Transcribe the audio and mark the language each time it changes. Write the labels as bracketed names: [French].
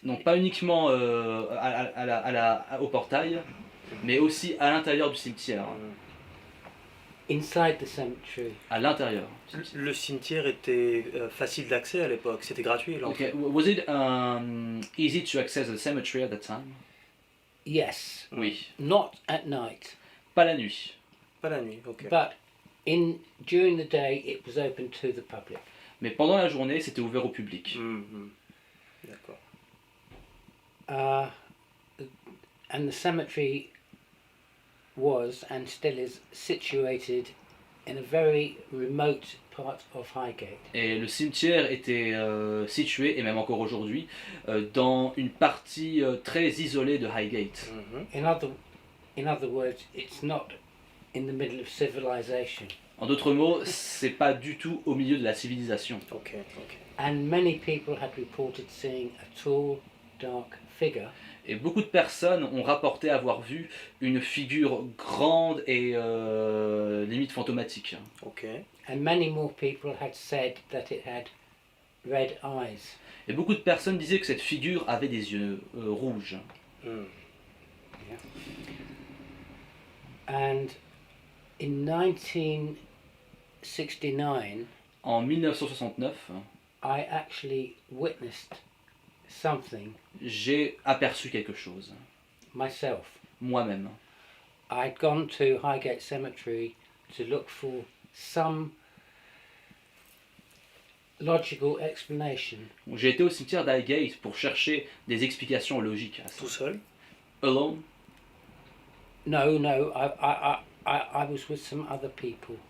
[French] Donc pas uniquement au portail, mais aussi à l'intérieur du cimetière. [English] inside the cemetery. [French] À l'intérieur. Le cimetière était facile d'accès à l'époque, c'était gratuit l'entrée. Okay. [English] Was it easy to access the cemetery at that time? Yes, [French] Oui. [English] not at night, [French] Pas la nuit. Pas la nuit, ok. [English] but during the day it was open to the public. [French] Mais pendant la journée, c'était ouvert au public. Mhm. D'accord. [English] And the cemetery was and still is situated in a very remote part of Highgate. [French] Et le cimetière était situé, et même encore aujourd'hui, dans une partie très isolée de Highgate. Mhm. [English] In other words, it's not in the middle of civilization. [French] En d'autres mots, c'est pas du tout au milieu de la civilisation. Ok, ok. [English] And many people had reported seeing a tall, dark figure [French] Et beaucoup de personnes ont rapporté avoir vu une figure grande et limite fantomatique. Ok. [English] and many more people had said that it had red eyes. [French] Et beaucoup de personnes disaient que cette figure avait des yeux rouges. Mm. [English] And in 1969, [French] En 1969, [English] I actually witnessed something [French] j'ai aperçu quelque chose, [English] myself. [French] moi-même. [English] I'd gone to Highgate Cemetery to look for some logical explanation. [French] J'ai été au cimetière d'Highgate pour chercher des explications logiques à ça. Tout seul? [English] Alone? No, I was with some other people,